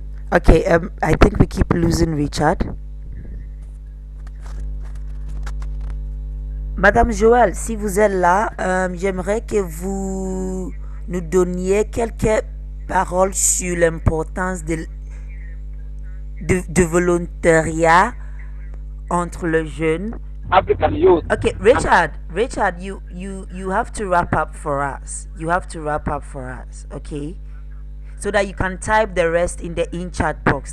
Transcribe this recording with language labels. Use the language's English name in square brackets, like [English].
[English] Okay, I think we keep losing Richard. [French] Madame Joël, si vous êtes là, j'aimerais que vous nous donniez quelques paroles sur l'importance de volontariat entre les jeunes. [English] African youth. Okay, Richard, you have to wrap up for us. You have to wrap up for us, okay? So that you can type the rest in the in chat box.